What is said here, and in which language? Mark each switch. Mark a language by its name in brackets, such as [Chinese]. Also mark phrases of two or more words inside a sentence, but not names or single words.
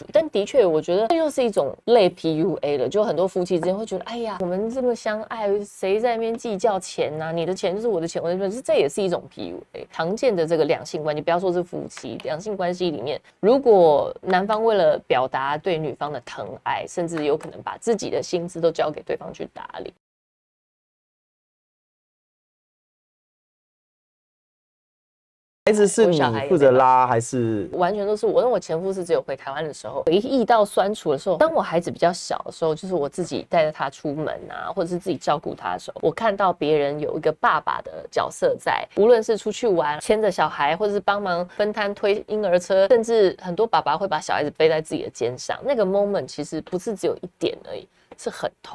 [Chinese] 但的確，我覺得這又是一種類 PUA 了，就很多夫妻之間會覺得，哎呀，我們這麼相愛，誰在那邊計較錢啊？你的錢就是我的錢，我的錢，這也是一種 PUA。常見的這個兩性關係，不要說是夫妻，兩性關係裡面，如果男方為了表達對女方的疼愛，甚至有可能把自己的薪資都交給對方去打理。孩子是你負責拉還是？完全都是我。因為我前夫是只有回台灣的時候，回憶到酸楚的時候，當我孩子比較小的時候，就是我自己帶着他出门啊，或者是自己照顧他的時候，我看到別人有一個爸爸的角色在，無論是出去玩牽着小孩，或者是幫忙分攤推嬰兒車，甚至很多爸爸會把小孩子背在自己的肩上，那個 moment 其實不是只有一點而已，是很痛。